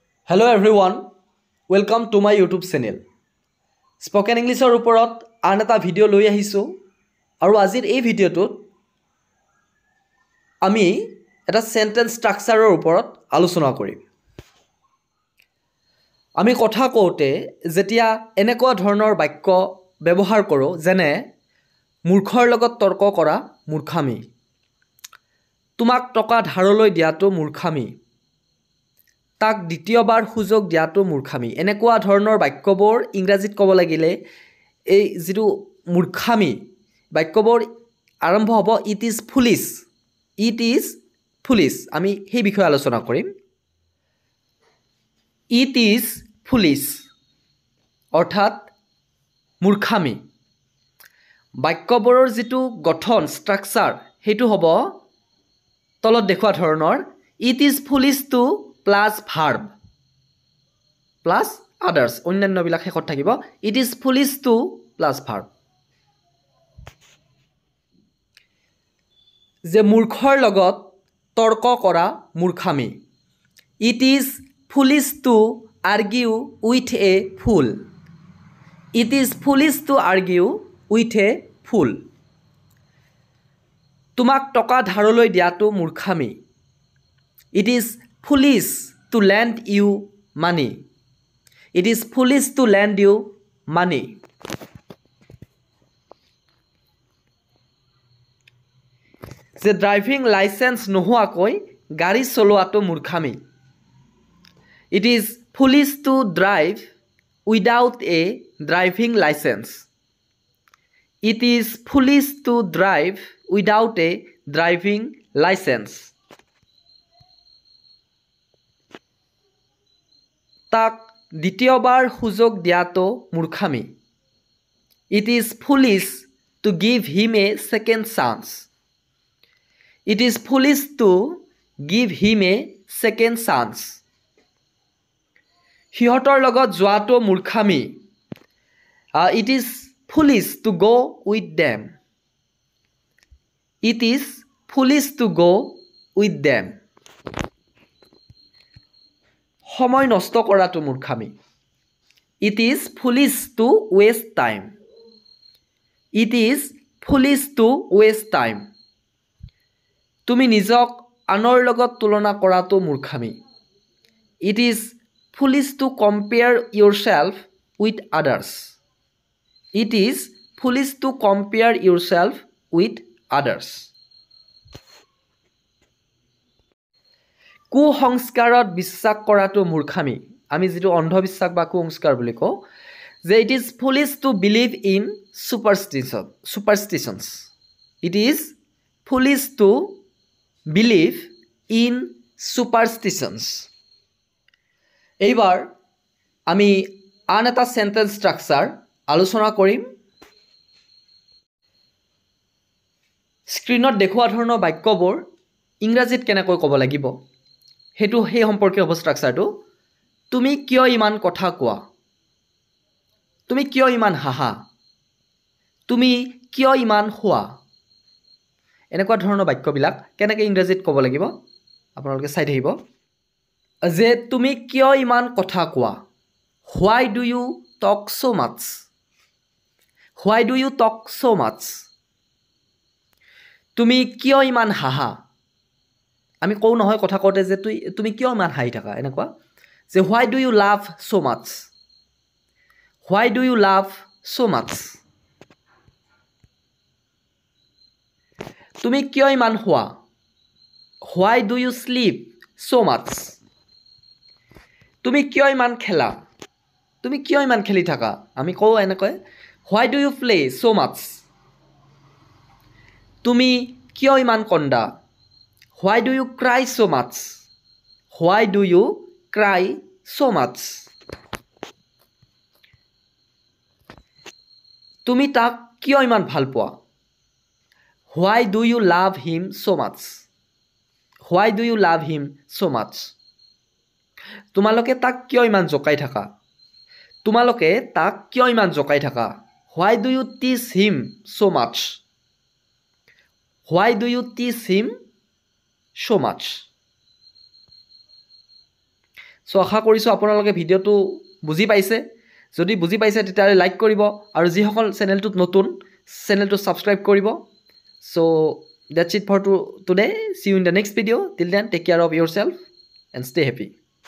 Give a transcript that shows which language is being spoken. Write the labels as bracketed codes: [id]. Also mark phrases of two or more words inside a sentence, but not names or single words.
[en] Hello everyone, welcome to my YouTube channel. Spoken English [as] অৰ ওপৰত আন এটা video লৈ আহিছোঁ আৰু আজিৰ এই video টোত আমি এটা [en] sentence structure [as] অৰ ওপৰত আলোচনা কৰিম. আমি কথা কওঁতে যেতিয়া এনেকুৱা ধৰণৰ বাক্য ব্যবহাৰ কৰো যেনে মূৰ্খৰ লগত তৰ্ক কৰা মূৰ্খামি, তোমাক টকা ধাৰলৈ দিয়াটো মূৰ্খামি, তাক দ্বিতীয়বাৰ সুযোগ দিয়াটো মূৰ্খামি। এনেকুৱা ধৰণৰ বাক্যবোৰ ইংৰাজীত ক'ব লাগিলে এই যেটো মূৰ্খামি বাক্যবোৰ আৰম্ভ হ'ব [en] It is foolish. It is foolish [as] আমি সেই বিষয়ে আলোচনা কৰিম। [en] It is foolish [as] অৰ্থাৎ মূৰ্খামি। বাক্যবোৰৰ যেটো গঠন স্ট্ৰাকচাৰ হেতু হ'ব তলত দেখুৱা ধৰণৰ [en] It is foolish to plus verb plus others [as] অন্যান্য বিলাক শেষত থাকিব [en] It is foolish to plus verb. [as] যে মূৰ্খৰ লগত তৰ্ক কৰা মূৰ্খামি, [en] It is foolish to argue with a fool. It is foolish to argue with a fool. [as] তোমাক টকা ধাৰলৈ দিয়াটো মূৰ্খামি, [en] It is foolish to lend you money. It is foolish to lend you money. [as] যে [en] driving license [as] নোহোৱাকৈ গাড়ী চলোৱাটো মূৰ্খামি, [en] it is foolish to drive without a driving license. It is foolish to drive without a driving license. [as] তাক দ্বিতীয়বাৰ সুযোগ দিয়াটো মূৰ্খামি, [en] It is foolish to give him a second chance. It is foolish to give him a second chance. [as] সিহঁতৰ লগত যোৱাটো মূৰ্খামি, [en] It is foolish to go with them. It is foolish to go with them. [as] সময় নষ্ট কৰাটো মূৰ্খামি, [en] It is foolish to waste time. It is foolish to waste time. [as] তুমি নিজক আনৰ লগত তুলনা কৰাটো মূৰ্খামি, [en] It is foolish to compare yourself with others. It is foolish to compare yourself with others. [as] কুসংস্কাৰত বিশ্বাস কৰাটো মূৰ্খামি, আমি যেটো অন্ধবিশ্বাস বা কুসংস্কাৰ বুলি কওঁ, যে [en] It is foolish to believe in superstitions. It is foolish to believe in superstitions. [as] এইবাৰ আমি আন এটা [en] sentence structure [as] আলোচনা কৰিম। স্ক্ৰীনত দেখুওৱা ধৰণৰ বাক্যবোৰ ইংৰাজীত কেনেকৈ ক'ব লাগিব হেতু সেই সম্পৰ্কে হ'ব স্ট্ৰাকচাৰটো। তুমি কিয় ইমান কথা কোৱা, তুমি কিয় ইমান হাহা, তুমি কিয় ইমান হোৱা, এনেকুৱা ধৰণৰ বাক্যবিলাক কেনেকৈ ইংৰাজীত ক'ব লাগিব আপোনালোকে চাই থাকিব। যে তুমি কিয় ইমান কথা কোৱা, [en] Why do you talk so much, Why do you talk so much। [as] তুমি কিয় ইমান হাহা, আমি কওঁ নহয় কথা কওঁতে যে তুমি কিয় ইমান হাঁহি থাকা, এনেকুৱা যে [en] Why do you love so much, Why do you love so much. [as] তুমি কিয় ইমান শুৱা, [en] Why do you sleep so much। [as] তুমি কিয় ইমান খেলা, তুমি কিয় ইমান খেলি থাকা, আমি কওঁ এনেকৈ [en] Why do you play so much. [as] তুমি কিয় ইমান কন্দা, [en] Why do you cry so much, Why do you cry so much। [as] তুমি তাক কিয় ইমান ভাল পোৱা, [en] Why do you love him so much, Why do you love him so much। [as] তোমালোকে তাক কিয় ইমান জকাই থাকা, তোমালোকে তাক কিয় ইমান জকাই থাকা, [en] Why do you teach him so much, Why do you teach him so much। [as] চ' আশা কৰিছোঁ আপোনালোকে ভিডিঅ'টো বুজি পাইছে যদি বুজি পাইছে তেতিয়াহ'লে লাইক কৰিব আৰু যিসকল চেনেলটোত নতুন চেনেলটো ছাবস্ক্ৰাইব কৰিব চ' [en] that's it for today see you in the next video till then take care of yourself and stay happy